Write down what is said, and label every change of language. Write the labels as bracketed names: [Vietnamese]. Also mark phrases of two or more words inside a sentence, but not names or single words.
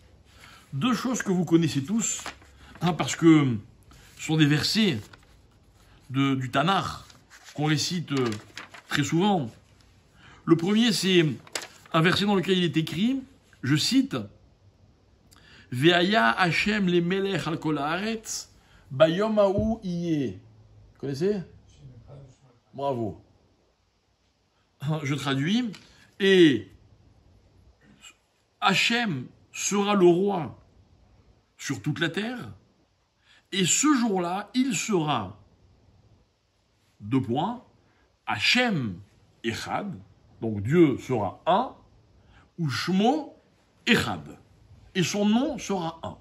[French] Deux choses que vous connaissez tous, parce que ce sont des versets du Tanakh qu'on récite très souvent. Le premier, c'est un verset dans lequel il est écrit, je cite, « [Hebrew] והיה השם למלך על כל הארץ ביום ההוא יה. [French] Connaissez? Bravo. Je traduis. Et Hachem sera le roi sur toute la terre. Et ce jour-là, il sera, deux points, [Hebrew] השם אחד, [French] donc Dieu sera un, ou [Hebrew] שמו אחד, [French] et son nom sera un.